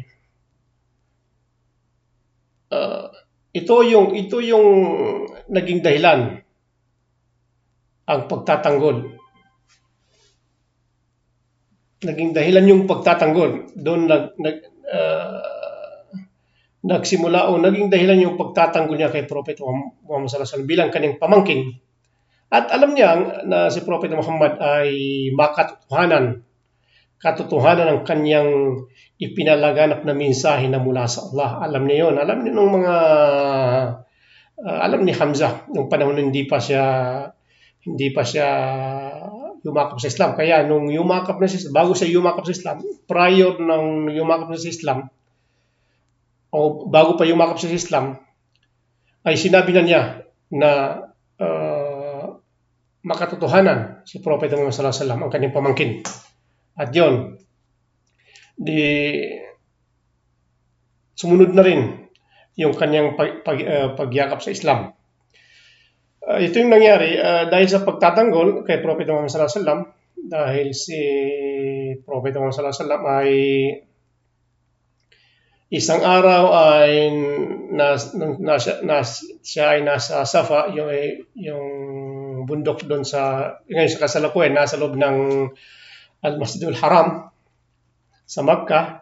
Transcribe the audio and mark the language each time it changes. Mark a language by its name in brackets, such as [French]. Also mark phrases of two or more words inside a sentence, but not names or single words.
[Filipino] Ito yung naging dahilan ang pagtatanggol. Naging dahilan yung pagtatanggol. Doon nagsimula o naging dahilan yung pagtatanggol niya kay Prophet Muhammad [Arabic] صلى الله عليه وسلم [Filipino] bilang kanyang pamangkin. At alam niya na si Prophet Muhammad ay katotohanan ng kanyang ipinalaganap na mensahe na mula sa Allah. Alam niya yun. Alam niya nung mga alam ni Hamzah nung panahon hindi pa siya yumakap sa Islam. Kaya nung yumakap na siya, bago siya yumakap sa Islam, prior nang yumakap na sa Islam, o bago pa yumakap sa Islam, ay sinabi na niya na makatotohanan si Prophet Muhammad [Arabic] صلى الله عليه وسلم [Filipino] ang kanyang pamangkin. At yun, sumunod na rin yung kanyang pagyakap sa Islam. Ito yung nangyari dahil sa pagtatanggol kay Prophet Muhammad [Arabic] صلى الله عليه وسلم, [Filipino] dahil si Prophet Muhammad [Arabic] صلى الله عليه وسلم [Filipino] ay isang araw ay siya ay nasa Safa, yung bundok doon ngayon sa kasalukuyan, nasa loob ng Al-Masjidul Haram sa Makkah.